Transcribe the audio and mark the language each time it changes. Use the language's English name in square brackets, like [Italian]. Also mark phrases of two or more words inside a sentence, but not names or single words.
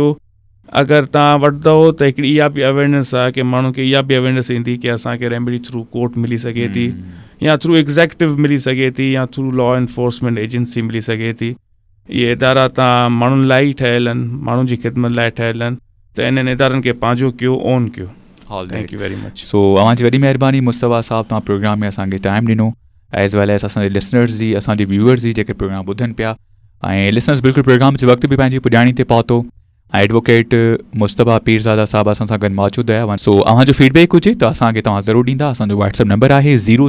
[Sindhi] अगरि तव्हां वठंदव त हिकिड़ी इहा बि अवेयरनेस आहे कि माण्हुनि खे इहा बि अवेयरनेस ईंदी कि असांखे [English] remedy through court [Sindhi] मिली सघे थी, या [English] through executive [Sindhi] मिली सघे थी, या [English] through law enforcement agency [Sindhi] मिली सघे थी। इहे इदारा तव्हां माण्हुनि लाइ ई ठहियल आहिनि, माण्हुनि जी ख़िदमत लाइ ठहियल आहिनि, त इन्हनि इदारनि खे पंहिंजो कयो, ओन कयो। [English] Thank you very much. [Sindhi] सो अव्हांजी वॾी महिरबानी मुस्तफ़ा साहब, तव्हां प्रोग्राम में असांखे टाइम ॾिनो, [English] as well as [Sindhi] असांजे लिसनर्स जी, असांजे व्यूअर्स जी जेके प्रोग्राम ॿुधनि पिया, ऐं लिसनर्स बिल्कुलु प्रोग्राम जे वक़्तु बि पंहिंजी पुॼाणी ते पहुतो। ऐं एडवोकेट मुस्तफ़ा पीरज़ादा साहब असां सां गॾु मौजूदु हुया। सो अव्हांजो फीडबैक हुजे त असांखे तव्हां ज़रूरु ॾींदा।